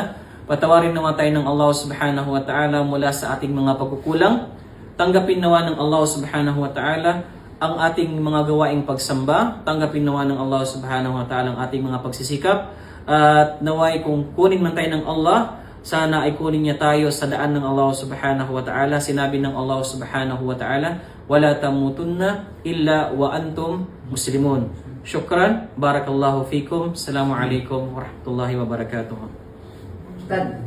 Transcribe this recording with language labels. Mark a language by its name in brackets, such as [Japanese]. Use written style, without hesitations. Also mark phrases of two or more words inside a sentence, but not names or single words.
[Filipino] Patawarin naman tayo ng Allah [Arabic] سبحانه وتعالى [Filipino] mula sa ating mga pagkukulang. Tanggapin nawa ng Allah [Arabic] سبحانه وتعالى [Filipino] ang ating mga gawaing pagsamba, tanggapin nawa ng Allah [Arabic] سبحانه وتعالى [Filipino] ang ating mga pagsisikap, at naway kung kunin man tayo ng Allah, sana ay kunin niya tayo sa daan ng Allah [Arabic] سبحانه وتعالى. [Filipino] Sinabi ng Allah [Arabic] سبحانه وتعالى, ولا تموتن إلا وأنتم مسلمون. شكرا، بارك الله فيكم، السلام عليكم ورحمة الله وبركاته.